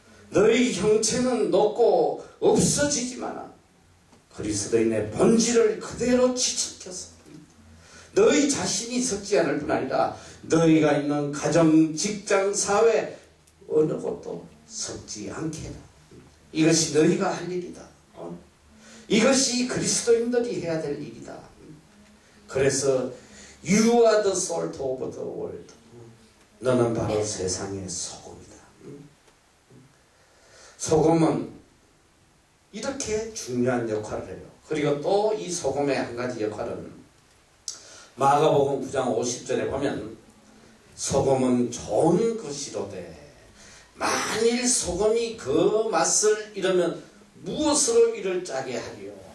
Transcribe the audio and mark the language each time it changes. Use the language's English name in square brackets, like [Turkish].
[Korean] 너희 형체는 녹고 없어지지만 그리스도인의 본질을 그대로 지켜서 너희 자신이 썩지 않을 뿐 아니라 너희가 있는 가정, 직장, 사회 어느 곳도 썩지 않게 해라. 이것이 너희가 할 일이다. 이것이 그리스도인들이 해야 될 일이다. 그래서 [English] You are the salt of the world. [Korean] 너는 바로 세상의 소금이다. 소금은 이렇게 중요한 역할을 해요. 그리고 또 이 소금의 한 가지 역할은 마가복음 9장 50절에 보면 소금은 좋은 것이로되 만일 소금이 그 맛을 잃으면 무엇으로 이를 짜게 하리요?